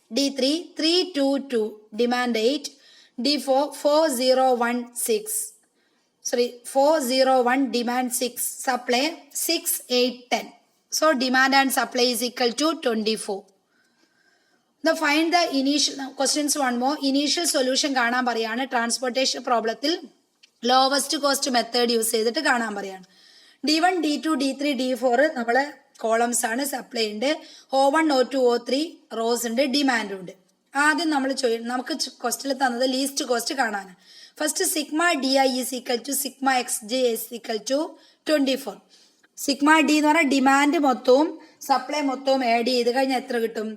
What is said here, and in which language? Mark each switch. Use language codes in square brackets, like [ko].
[en] D3, 3, 2, 2. Demand 8. D4, 4, 0, 1, 6. 4, 0, 1. Demand 6. Supply 6, 8, 10. So demand and supply is equal to 24. Now find the initial questions one more. Initial solution [ml] കാണാൻ പറയാണ്. Transportation പ്രോബ്ലത്തിൽ lowest cost method use ചെയ്തിട്ട് കാണാൻ പറയാണ്. D1, D2, D3, D4 നമ്മളെ columns ആണ്. Supply ഉണ്ട്. O1, O2, O3 rose ഉണ്ട്. ഡിമാൻഡും ഉണ്ട്. ആദ്യം നമുക്ക് കോസ്റ്റിൽ തന്നത് ലീസ്റ്റ് കോസ്റ്റ് കാണാനാണ്. [en] First sigma D I is equal to sigma X J is equal to 24. [ml] Sigma D എന്ന് പറഞ്ഞാൽ ഡിമാൻഡ് മൊത്തവും സപ്ലൈ മൊത്തവും ആഡ് ചെയ്ത് കഴിഞ്ഞാൽ എത്ര കിട്ടും?